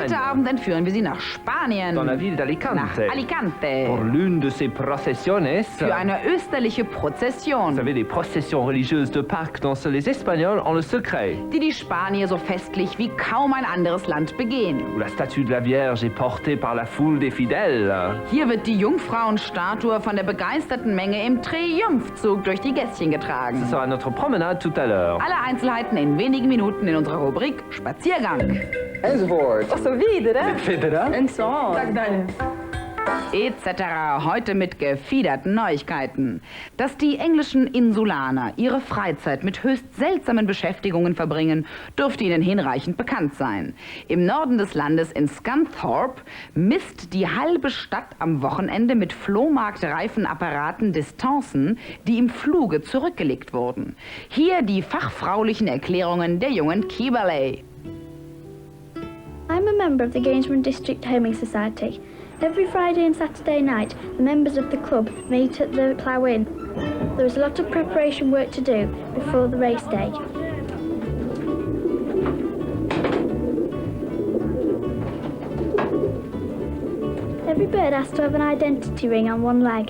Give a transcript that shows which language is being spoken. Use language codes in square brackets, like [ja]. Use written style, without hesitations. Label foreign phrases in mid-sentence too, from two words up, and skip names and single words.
[de] Heute Abend entführen wir Sie nach Spanien. [fr] dans la ville [de] Nach [fr] d'Alicante, Alicante. pour l'une de ces processiones. [de] Für eine österliche Prozession, [fr] Vous savez, des processions religieuses de Pâques dont les Espagnols ont le secret, [de] die die Spanier so festlich wie kaum ein anderes Land begehen. [fr] où la statue de la Vierge est portée par la foule des fidèles. [de] Hier wird die Jungfrauenstatue von der begeisterten Menge im Triumphzug durch die Gässchen getragen. [fr] Ce sera notre promenade tout à l'heure. [de] Alle Einzelheiten in wenigen Minuten in unserer Rubrik Spaziergang. Etc. Heute mit gefiederten Neuigkeiten. Dass die englischen Insulaner ihre Freizeit mit höchst seltsamen Beschäftigungen verbringen, dürfte Ihnen hinreichend bekannt sein. Im Norden des Landes in Scunthorpe misst die halbe Stadt am Wochenende mit flohmarktreifen Apparaten Distanzen, die im Fluge zurückgelegt wurden. Hier die fachfraulichen Erklärungen der jungen Kieberley. [en] I'm a member of the Gainsborough District Homing Society. Every Friday and Saturday night, the members of the club meet at the Plough Inn. There is a lot of preparation work to do before the race day. Every bird has to have an identity ring on one leg.